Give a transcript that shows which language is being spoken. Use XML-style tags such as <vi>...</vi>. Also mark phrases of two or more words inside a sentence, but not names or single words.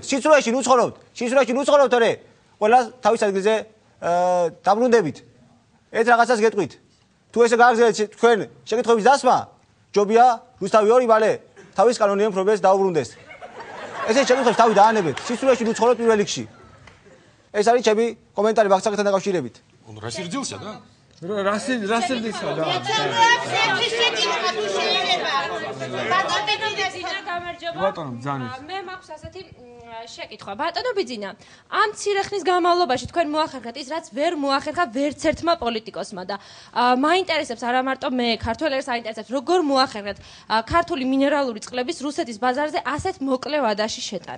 <ka>სიცრუეში ნუცხოვთ, თორე ყველა თავის ადგილზე დაბრუნდებით. ერთ რაღაცას გეტყვით. თუ ესე გააგრძელებთ თქვენ შეკითხვების დასმა, ჯობია რუსთავი 2 მალე თავის კანონიერ მფლობელს დაუბრუნდეს. ესე შეკითხვებს თავი დაანებეთ. სიცრუეში ნუ ცხოვრობთ პირველ რიგში. ეს არის ჩემი კომენტარი ბაქცაკთან დაკავშირებით.</ka> <ru>Он рассердился, да?</ru> <ka>რასერდისა და ბატონო ბძანის მე მაქვს ასეთი შეკითხვა ბატონო ბიძინა ამ მცირე ხნის განმავლობაში თქვენ მოახერხეთ ის რაც ვერ მოახერხა ვერც ერთმა პოლიტიკოსმა და მაინტერესებს არა მარტო მე ქართველებს აინტერესებს როგორ მოახერხეთ ქართული მინერალური წყლების რუსეთის ბაზარზე ასეთ მოკლე ვადაში შეტანა</ka>